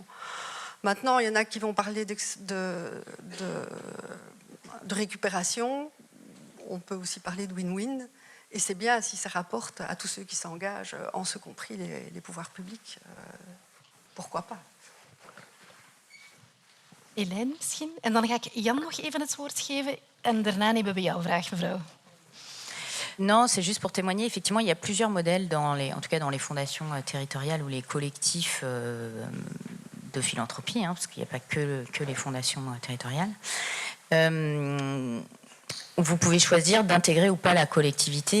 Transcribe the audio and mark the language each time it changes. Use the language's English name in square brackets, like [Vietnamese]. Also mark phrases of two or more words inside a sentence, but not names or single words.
[French] Maintenant, il y en a qui vont parler de récupération. On peut aussi parler de win-win. Et c'est bien si ça rapporte à tous ceux qui s'engagent, en ce compris les pouvoirs publics. Pourquoi pas? [Dutch] Hélène misschien. En dan ga ik Jan nog even het woord geven. En daarna nemen we jouw vraag, mevrouw. [French] Non, c'est juste pour témoigner. Effectivement, il y a plusieurs modèles, en tout cas dans les fondations territoriales ou les collectifs de philanthropie, parce qu'il n'y a pas que les fondations territoriales. Vous pouvez choisir d'intégrer ou pas la collectivité.